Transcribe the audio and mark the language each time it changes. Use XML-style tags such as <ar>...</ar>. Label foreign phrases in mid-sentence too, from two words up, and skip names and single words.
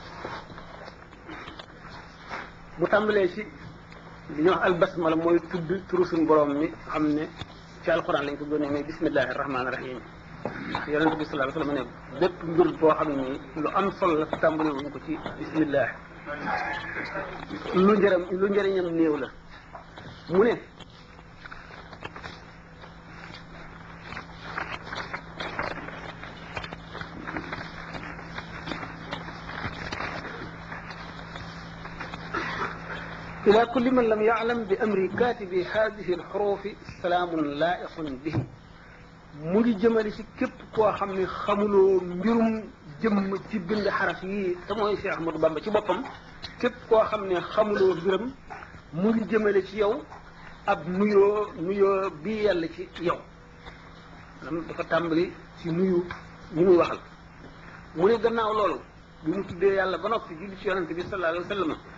<wo>bu tàmbalee ci li ñuy wax albasmala mooy tudd turu suñu borom mi xam ne ci alxuraan lañ ko gënee mais</wo> <ar>بسم الله الرحمن الرحيم</ar> <wo>ndax yonente bi</wo> <ar>صلى الله عليه وسلم</ar> <wo>ne bépp mbir boo xam ne lu am solo la tàmbale wuñ ko ci bismillah lu njëriñam néew la mu ne</wo> <ar>إلى كل من لم يعلم بأمر كاتب هذه الحروف سلام لائق به</ar> <wo>mu ngi jëmale ci képp koo xam ne xamuloo mbirum jëmm ci bind xaraf yi te mooy Cheikh Ahmadou Bamba ci boppam képp koo xam ne xamuloo mbiram mu ngi jëmale ci yow ab nuyoo bii yàlla ci yow maanaam dafa tàmbali ci nuyu ñi muy waxal mu ne gannaaw loolu bi mu tuddee yàlla ba noppi julli ci yonante bi</wo> <ar>صلى الله عليه وسلم</ar>